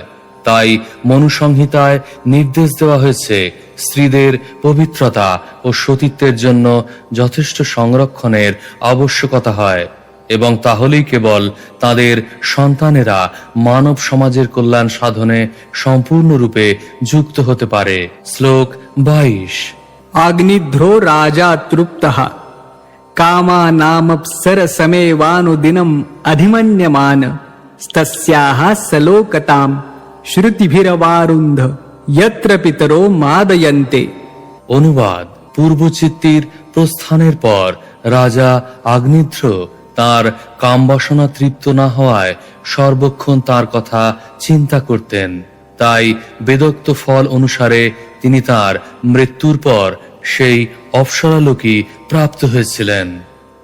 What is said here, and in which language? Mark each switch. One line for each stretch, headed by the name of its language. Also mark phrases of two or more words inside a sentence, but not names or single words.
Bangla: তাই মনুসংহিতায় নির্দেশ দেওয়া হয়েছে স্ত্রীদের পবিত্রতা ও সতীত্বের জন্য যথেষ্ট সংরক্ষণের আবশ্যকতা হয় এবং তাহলেই কেবল তাদের সন্তানেরা মানব সমাজের কল্যাণ সাধনে সম্পূর্ণরূপে যুক্ত হতে পারে। শ্লোক 22।
Sanskrit: आग्निध्रो राजा तृप्तः कामानामप्सरसमेवानुदिनम् अधिमन्यमान तस्याः सलोकताम् श्रुतिभिरवारुन्ध यत्र पितरो मादयन्ते।
Bangla: অনুবাদ: পূর্বচিত্তির প্রস্থানের পর রাজা আগ্নিধ্র তার কামবাসনা তৃপ্ত না হওয়ায় সর্বক্ষণ তার কথা চিন্তা করতেন। তাই বেদোক্ত ফল অনুসারে তিনি তার মৃত্যুর পর সেই অপ্সরালোকই প্রাপ্ত হয়েছিলেন।